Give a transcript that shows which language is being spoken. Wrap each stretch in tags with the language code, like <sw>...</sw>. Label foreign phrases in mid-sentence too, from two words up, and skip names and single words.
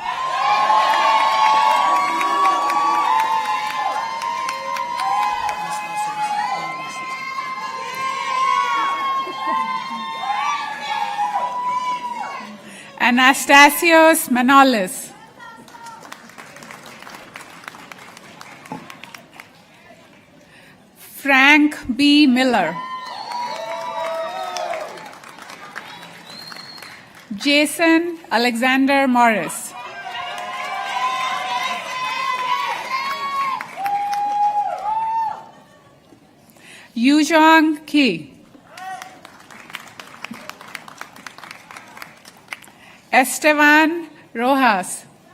<en>Anastasios Manolis. Frank B. Miller. Jason Alexander Morris. Yuzhong Ki. Esteban Rojas.</en>